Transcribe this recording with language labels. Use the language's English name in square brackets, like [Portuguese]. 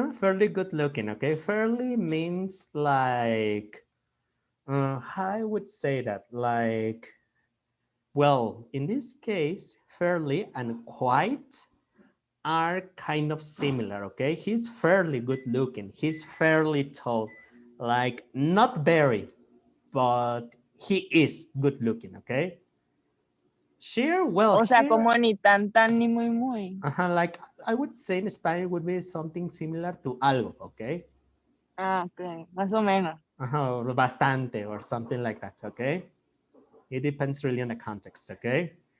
[English] Fairly good looking, okay? Fairly means like, how I would say that, like, well, in this case, fairly and quite are kind of similar, okay? He's fairly good looking. He's fairly tall, like not very, but he is good looking, okay? Sure, well. [Spanish] O sea, como ni tan ni muy muy. [English] Like I would say in Spanish would be something similar to algo, okay? [Spanish] Okay, más o menos. [English] Or bastante or something like that, okay? It depends really on the context, okay?